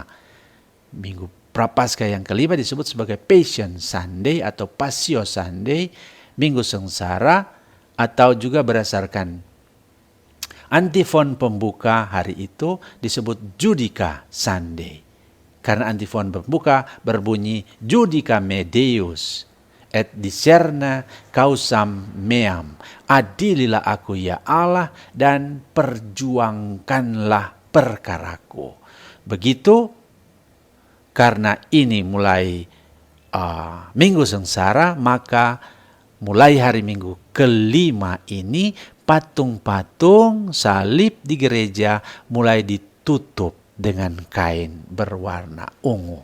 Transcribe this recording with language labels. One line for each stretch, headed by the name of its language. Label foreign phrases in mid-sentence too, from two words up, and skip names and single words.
Indonesian: Minggu Prapaskah yang kelima disebut sebagai Passion Sunday atau Passio Sunday, minggu sengsara, atau juga berdasarkan antifon pembuka hari itu disebut Judica Sunday. Karena antifon pembuka berbunyi
Latin: Judica me Deus et discerna causam meam.
Indonesian: Adililah aku ya Allah dan perjuangkanlah perkaraku. Begitu, karena ini mulai minggu sengsara, maka mulai hari Minggu kelima ini patung-patung salib di gereja mulai ditutup dengan kain berwarna ungu.